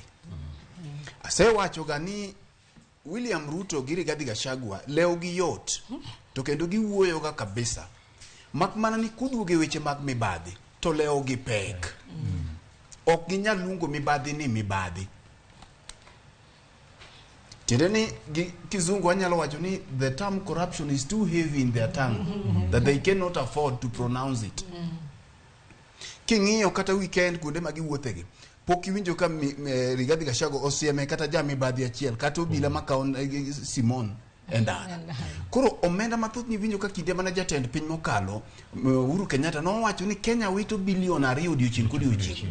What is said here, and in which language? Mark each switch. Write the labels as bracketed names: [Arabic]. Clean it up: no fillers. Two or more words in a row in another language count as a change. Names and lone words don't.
[Luo (Kenya and Tanzania)] Asewacho ga ni William Ruto gi Rigathi Gachagua leo gi yot to kendo giwuoyo ga kabisa. Mak mana ni kuduoge weche mag mibadhi to leo gi pek. Ok ginyal luongo mibadhi ni mibadhi. Tiende ni kizungu anyalo wacho ni [English] the term corruption is too heavy in their tongue that they cannot afford to pronounce it. [Luo (Kenya and Tanzania)] King'iyo kata weekend kuonde ma giwuothegi pok iwinjo ka Rigathi Gachagua osieme kata jamibadhi achiel kata obila makaon Simon endara. Koro omenda mathoth ni winjo ka kinde mana jatend piny mokalo Uhuru Kenyatta nowacho ni Kenya wito bilion 2 odiochieng' kodiochieng'.